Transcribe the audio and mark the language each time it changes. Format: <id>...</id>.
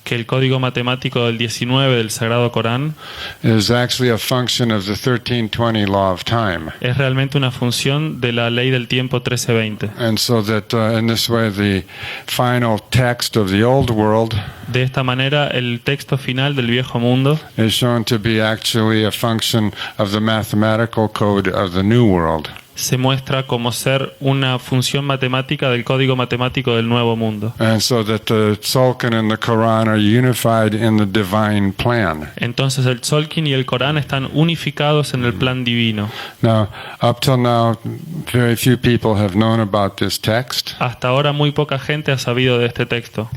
<es>que el código matemático del 19 del Sagrado Corán</es> <en>is actually a function of the 1320 law of time.</en> <es>es realmente una función de la ley del tiempo 1320.</es> <en>And so that in this way the final text of the old world</en> <es>De esta manera, el texto final del viejo mundo</es> <en>is shown to be actually a function of the mathematical code of the new world.</en> <es>se muestra como ser una función matemática del código matemático del nuevo mundo.</es> <en>And so that the tzolkin and the Quran are unified in the divine plan.</en> <es>Entonces el tzolkin y el Corán están unificados en el plan divino.</es> <en>Now, up till now, very few people have known about this text.</en> <es>Hasta ahora muy poca gente ha sabido de este texto.</es>